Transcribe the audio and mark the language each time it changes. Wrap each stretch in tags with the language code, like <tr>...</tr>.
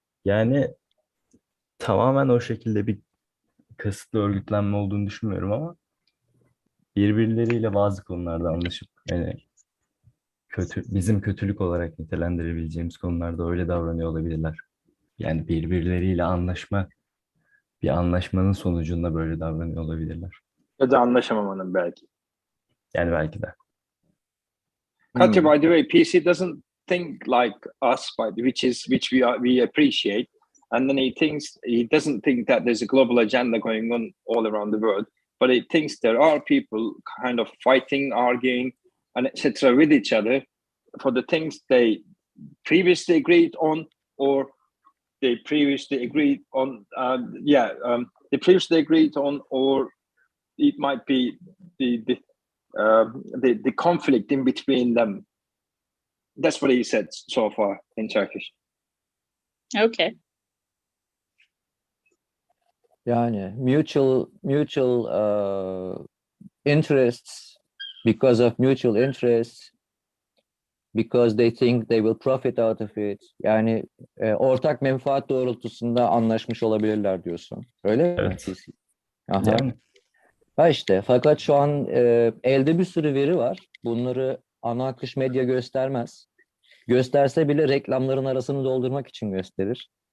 <tr>Yani tamamen o şekilde bir kasıtlı örgütlenme olduğunu düşünmüyorum ama birbirleriyle bazı konularda anlaşıp yani bizim kötülük olarak nitelendirebileceğimiz konularda öyle davranıyor olabilirler. Yani birbirleriyle bir anlaşmanın sonucunda böyle davranıyor olabilirler. Ya da anlaşamamanın belki. Yani belki de.</tr> <en>Katya, by the way, PC doesn't think like us, which we appreciate, and then he doesn't think that there's a global agenda going on all around the world, but he thinks there are people kind of fighting, arguing, and etc. with each other for the things they previously agreed on, or they previously agreed on. They previously agreed on, or it might be the conflict in between them. That's what he said so far in Turkish. Okay.</en> <tr>Yani</tr> <en>mutual interests, because of mutual interests, because they think they will profit out of it.</en> <tr>Yani ortak menfaat doğrultusunda anlaşmış olabilirler diyorsun. Öyle mi? Evet. Aha. Yani Ha işte, fakat şu an elde bir sürü veri var. Bunları ana akış medya göstermez. Gösterse bile reklamların arasını doldurmak için gösterir.</tr>